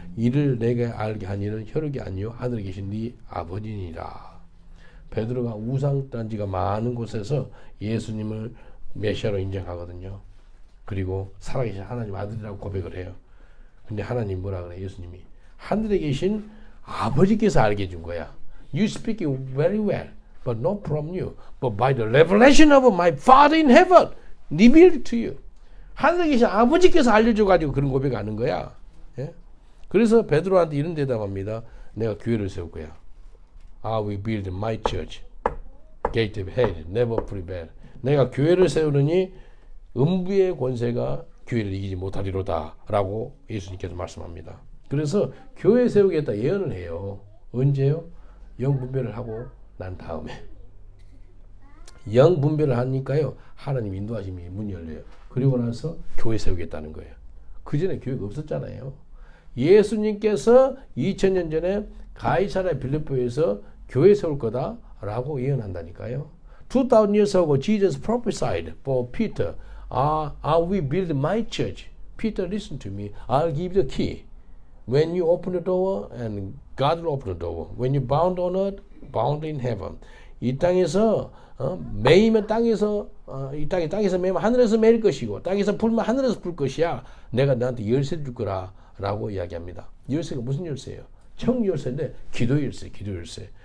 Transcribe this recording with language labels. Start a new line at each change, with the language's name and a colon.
Korean: 이를 내게 알게 한 이는 혈육이 아니요 하늘에 계신 네 아버지니라. 베드로가 우상단지가 많은 곳에서 예수님을 메시아로 인정하거든요. 그리고 살아계신 하나님 아들이라고 고백을 해요. 근데 하나님 뭐라 그래? 예수님이 하늘에 계신 아버지께서 알게 해준 거야.
English: You speak it very well, but not from you, but by the revelation of my Father in heaven, revealed to you.
Korean: 하늘에 계신 아버지께서 알려줘가지고 그런 고백하는 거야. 예? 그래서 베드로한테 이런 대답합니다. 내가 교회를 세울 거야.
English: I will build my church. Gate of hell never prevail.
Korean: 내가 교회를 세우느니 음부의 권세가 교회를 이기지 못하리로다 라고 예수님께서 말씀합니다. 그래서 교회 세우겠다 예언을 해요. 언제요? 영분별을 하고 난 다음에. 영분별을 하니까요. 하나님 인도하심이 문이 열려요. 그리고 나서 교회 세우겠다는 거예요. 그 전에 교회가 없었잖아요. 예수님께서 2000년 전에 가이사랴 빌립보에서 교회 세울 거다 라고 예언한다니까요.
English: 2000 years ago Jesus prophesied for Peter. I will build my church. Peter, listen to me. I'll give you the key. When you open the door, and God will open the door. When you bound on earth, bound in heaven.
Korean: 이 땅에서 매이면 땅에서 이 땅에서 매면 하늘에서 매일 것이고 땅에서 불면 하늘에서 불 것이야. 내가 너한테 열쇠 줄 거라라고 이야기합니다. 열쇠가 무슨 열쇠예요? 청 열쇠인데 기도 열쇠, 기도 열쇠.